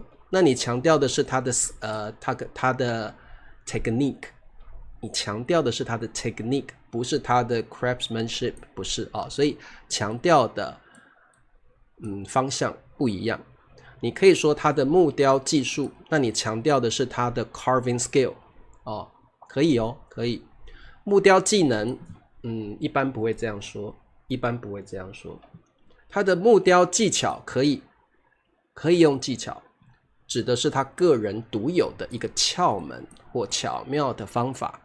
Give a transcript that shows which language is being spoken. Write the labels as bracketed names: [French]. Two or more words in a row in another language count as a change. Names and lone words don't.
[Chinese] 那你強調的是他的technique，你強調的是他的 technique， 不是他的 craftsmanship， 不是所以強調的方向不一樣。你可以說他的木雕技術，那你強調的是他的 [English] carving skill [Chinese] 可以哦，可以。木雕技能一般不會這樣說，一般不會這樣說。他的木雕技巧可以用技巧，指的是他個人獨有的一個竅門或巧妙的方法。